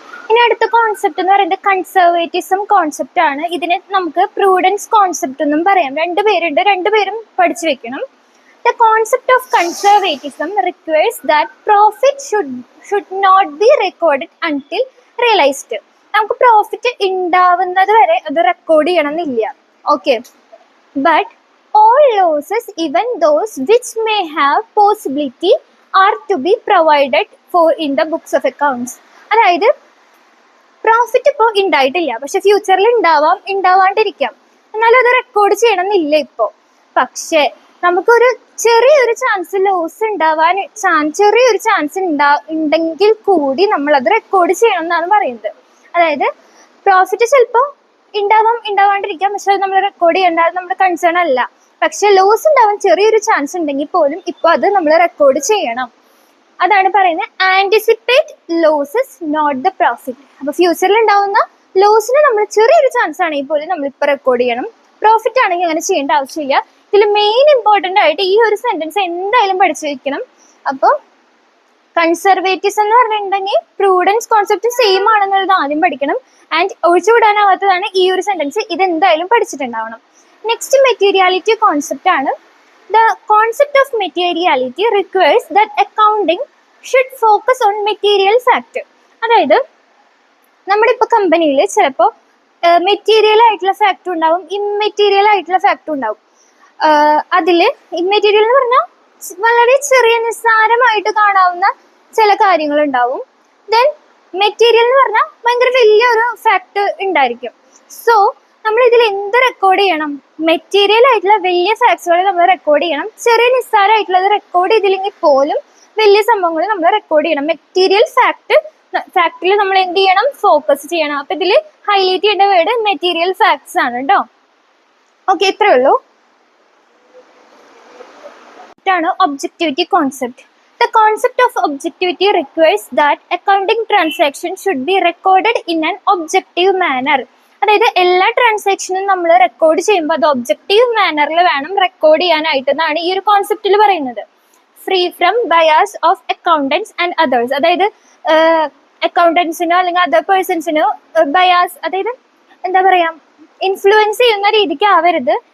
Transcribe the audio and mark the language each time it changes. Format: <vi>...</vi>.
<ml>ഇനി അടുത്ത കോൺസെപ്റ്റ് എന്ന് പറയുന്നത് കൺസർവേറ്റിസം കോൺസെപ്റ്റ് ആണ്. ഇതിനെ നമുക്ക് പ്രൂഡൻസ് കോൺസെപ്റ്റ് എന്നും പറയാം. രണ്ടുപേരും പഠിച്ചു വെക്കണം.</ml> <en>The concept of conservatism requires that profit should not be recorded until realized.</en> <ml>നമുക്ക് പ്രോഫിറ്റ് ഉണ്ടാവുന്നത് വരെ അത് റെക്കോർഡ് ചെയ്യണമെന്നില്ല.</ml> <en>Okay, but all losses, even those which may have possibility, are to be provided for in the books of accounts.</en> <ml>അതായത് profit ഇപ്പോൾ ഉണ്ടായിട്ടില്ല, പക്ഷെ ഫ്യൂച്ചറിൽ ഉണ്ടാവാണ്ടിരിക്കാം, എന്നാലും അത് റെക്കോർഡ് ചെയ്യണമെന്നില്ല ഇപ്പോൾ. പക്ഷേ നമുക്കൊരു ചെറിയൊരു ചാൻസ് ലോസ് ഉണ്ടാവാൻ ചെറിയൊരു ചാൻസ് ഉണ്ടെങ്കിൽ കൂടി നമ്മൾ അത് റെക്കോർഡ് ചെയ്യണം എന്നാണ് പറയുന്നത്. അതായത് പ്രോഫിറ്റ് ചിലപ്പോൾ ഉണ്ടാവാണ്ടിരിക്കാം, പക്ഷെ അത് നമ്മൾ റെക്കോർഡ് ചെയ്യേണ്ട, അത് നമ്മുടെ കൺസേൺ അല്ല. പക്ഷെ ലോസ് ഉണ്ടാവാൻ ചെറിയൊരു ചാൻസ് ഉണ്ടെങ്കിൽ പോലും ഇപ്പോൾ അത് നമ്മൾ റെക്കോർഡ് ചെയ്യണം. അതാണ് പറയുന്നത്</ml> <en>Anticipate losses not the profit.</en> <ml>അപ്പൊ ഫ്യൂച്ചറിൽ ഉണ്ടാവുന്ന ലോസിന് നമ്മൾ ചെറിയൊരു ചാൻസ് ആണെങ്കിൽ പോലും നമ്മൾ ഇപ്പൊ റെക്കോർഡ് ചെയ്യണം. പ്രോഫിറ്റ് ആണെങ്കിൽ അങ്ങനെ ചെയ്യേണ്ട ആവശ്യമില്ല. ഇതിൽ മെയിൻ ഇമ്പോർട്ടൻ്റ് ആയിട്ട് ഈ ഒരു സെന്റൻസ് എന്തായാലും പഠിച്ചു വെക്കണം. അപ്പോൾ കൺസർവേറ്റീവ്സ് എന്ന് പറഞ്ഞിട്ടുണ്ടെങ്കിൽ പ്രൂഡൻസ് കോൺസെപ്റ്റ് സെയിം ആണെന്നുള്ളത് ആദ്യം പഠിക്കണം. ആൻഡ് ഒഴിച്ചുവിടാനാവാത്തതാണ് ഈ ഒരു സെന്റൻസ്. ഇത് എന്തായാലും പഠിച്ചിട്ടുണ്ടാവണം. നെക്സ്റ്റ് മെറ്റീരിയാലിറ്റി കോൺസെപ്റ്റ് ആണ്.</ml> <en>The concept of materiality requires that accounting should focus on material fact.</en> <ml>അതായത് നമ്മുടെ ഇപ്പോൾ കമ്പനിയിൽ ചിലപ്പോൾ മെറ്റീരിയൽ ആയിട്ടുള്ള ഫാക്ട് ഉണ്ടാവും, ഇമ്മെറ്റീരിയൽ ആയിട്ടുള്ള ഫാക്ട് ഉണ്ടാവും. അതിൽ ഇമ്മെറ്റീരിയൽ എന്ന് പറഞ്ഞാൽ വളരെ ചെറിയ നിസ്സാരമായിട്ട് കാണാവുന്ന ചില കാര്യങ്ങൾ ഉണ്ടാവും. ദെൻ മെറ്റീരിയൽ എന്ന് പറഞ്ഞാൽ ഭയങ്കര വലിയൊരു ഫാക്ട് ഉണ്ടായിരിക്കും. സോ നമ്മൾ ഇതിൽ എന്ത് റെക്കോർഡ് ചെയ്യണം? മെറ്റീരിയൽ ആയിട്ടുള്ള വലിയ ഫാക്ട്സുകൾ നമ്മൾ റെക്കോർഡ് ചെയ്യണം. ചെറിയ നിസ്സാരമായിട്ടുള്ളത് റെക്കോർഡ് ചെയ്തില്ലെങ്കിൽ പോലും വലിയ സംഭവങ്ങൾ നമ്മൾ റെക്കോർഡ് ചെയ്യണം. മെറ്റീരിയൽ ഫാക്ടിൽ നമ്മൾ എന്ത് ചെയ്യണം? ഫോക്കസ് ചെയ്യണം. അപ്പൊ ഇതിൽ ഹൈലൈറ്റ് ചെയ്യേണ്ട വേർഡ് മെറ്റീരിയൽ ഫാക്ട്സ് ആണ് കേട്ടോ. ഓക്കെ, ഇത്രേ ഉള്ളൂ. ഇതാണ് objectivity concept.</ml> <en>The concept of objectivity requires that accounting transaction should be recorded in an objective manner.</en> <ml>അതായത് എല്ലാ ട്രാൻസാക്ഷനും നമ്മൾ റെക്കോർഡ് ചെയ്യുമ്പോൾ അത് ഒബ്ജക്റ്റീവ് മാനറിൽ വേണം റെക്കോർഡ് ചെയ്യാനായിട്ട് എന്നാണ് ഈ ഒരു കോൺസെപ്റ്റിൽ പറയുന്നത്.</ml> <en>Free from bias of accountants and others.</en> <ml>അതായത് അക്കൗണ്ടൻസിനോ അല്ലെങ്കിൽ അതർ പേഴ്സൺസിനോ ബയാസ്, അതായത് എന്താ പറയാ, ഇൻഫ്ലുവൻസ് ചെയ്യുന്ന രീതിക്ക് ആവരുത്.</ml>